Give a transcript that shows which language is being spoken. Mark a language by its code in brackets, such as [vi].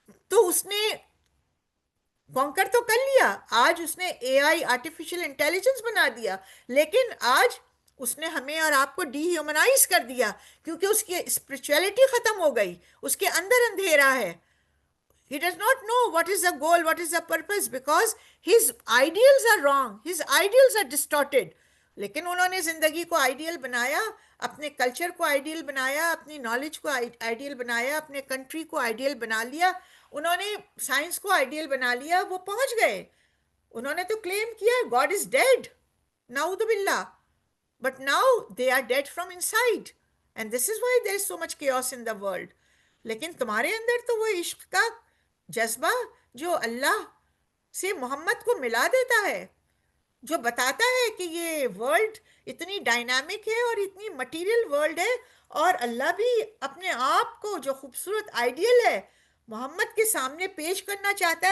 [ur] تو اس نے کانکر تو کر لیا, آج اس نے اے آئی آرٹیفیشل انٹیلیجنس بنا دیا, لیکن آج اس نے ہمیں اور آپ کو ڈی ہیومنائز کر دیا, کیونکہ اس کی اسپرچویلٹی ختم ہو گئی, اس کے اندر اندھیرا ہے. [en] He does not know what is the goal, what is the purpose, because his ideals are wrong, his ideals are distorted. [ur] لیکن انہوں نے زندگی کو آئیڈیل بنایا, اپنے کلچر کو آئیڈیل بنایا, اپنی نالج کو آئیڈیل بنایا, اپنے کنٹری کو آئیڈیل بنا لیا, انہوں نے سائنس کو آئیڈیل بنا لیا, وہ پہنچ گئے. انہوں نے تو کلیم کیا [en] God is dead, نعوذ باللہ, but now they are dead from inside, and this is why there is so much chaos in the world. [ur] لیکن تمہارے اندر تو وہ عشق کا جذبہ جو اللہ سے محمد کو ملا دیتا ہے, جو بتاتا ہے کہ یہ ورلڈ اتنی ڈائنامک ہے اور اتنی مٹیریل ورلڈ ہے, اور اللہ بھی اپنے آپ کو جو خوبصورت آئیڈیل ہے محمد کے سامنے پیش کرنا چاہتا ہے.